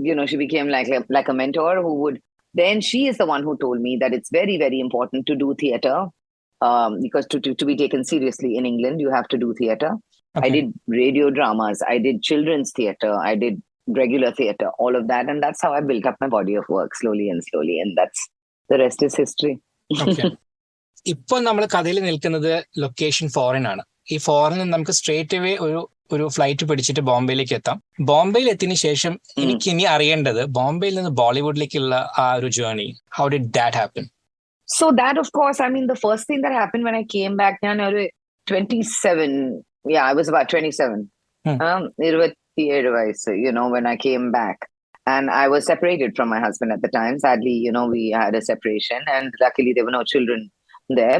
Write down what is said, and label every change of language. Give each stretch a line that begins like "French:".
English: She became like a mentor who would. Then she is the one who told me that it's very, very important to do theatre, because to be taken seriously in England, you have to do theatre. Okay. I did radio dramas, I did children's theatre, I did regular theatre, all of that. And that's how I built up my body of work slowly. And that's the rest is history. Okay.
Malayalam: ഇപ്പോൾ നമ്മൾ കഥയിൽ നിൽക്കുന്നത് location foreign ആണ്. ഈ ഫോറിനിൽ നിന്ന് നമുക്ക് straight away ഒരു flight പിടിച്ചിട്ട് ബോംബെയിലേക്ക് എത്താം. ബോംബെയിൽ എത്തിയതിനു ശേഷം എനിക്ക് ഇനി അറിയേണ്ടത് ബോംബെയിൽ നിന്ന് ബോളിവുഡിലേക്കുള്ള ആ ഒരു journey.
English: How did that happen? So that, of course, I mean, the first thing that happened when I came back, I was 27. Yeah, I was about 27. 27 വയസ്സ്, when I came back. And I was separated from my husband at the time. Sadly, we had a separation, and luckily there were no children there.